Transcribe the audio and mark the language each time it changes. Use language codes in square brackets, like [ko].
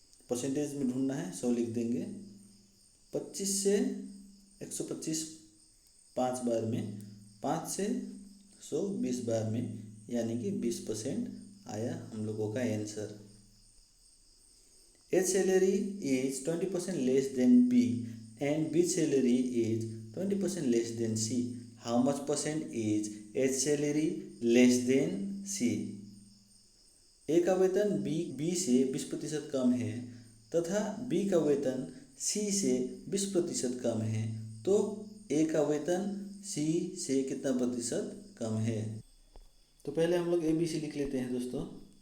[hi] Percentage में ढूंढना है, 100 लिख देंगे। 25 से 125 5 बार में, 5 से 100 20 बार में, यानी कि 20% आया हम लोगों का answer. [en] A's salary is 20% less than B and B's salary is 20% less than C. How much percent is A's salary less than C? [hi] A का वेतन B से 20% कम है तथा B का वेतन C से 20% कम है, तो A का वेतन C से कितना प्रतिशत कम है। तो पहले हम लोग ABC लिख लेते हैं दोस्तों।